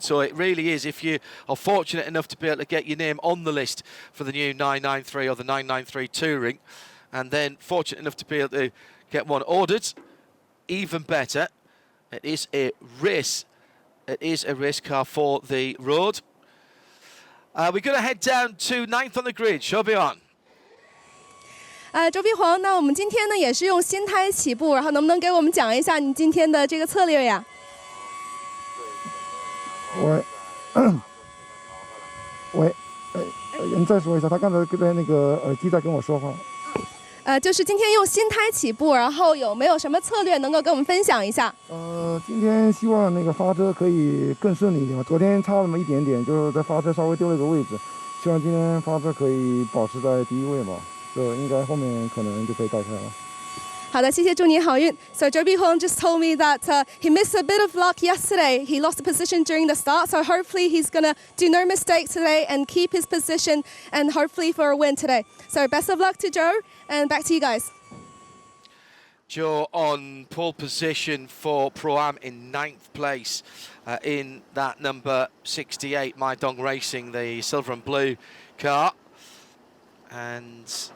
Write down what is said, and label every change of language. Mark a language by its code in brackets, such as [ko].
[en] So it really is, if you are fortunate enough to be able to get your name on the list for the new 993 or the 993 Touring, and then fortunate enough to be able to get one ordered, even better. It is a race. It is a race car for the road. We're going to head down to 9th on the grid. Zhe Biwan. [zh] 周碧煌，那我们今天呢也是用新胎起步，然后能不能给我们讲一下你今天的这个策略呀？你再说一下，他刚才在那个耳机在跟我说话。就是今天用新胎起步，然后有没有什么策略能够跟我们分享一下？今天希望那个发车可以更顺利一点吧。昨天差那么一点点，就是在发车稍微丢了一个位置，希望今天发车可以保持在第一位吧。这应该后面可能就可以带开了。好的，谢谢，祝你好运。 [en] So Zhou Bihong just told me that he missed a bit of luck yesterday. He lost a position during the start, so hopefully he's gonna do no mistakes today and keep his position, and hopefully for a win today. So best of luck to Zhou, and back to you guys. Zhou on pole position for Pro-Am in 9th place in that number 68 Maidong Racing, the silver and blue car. And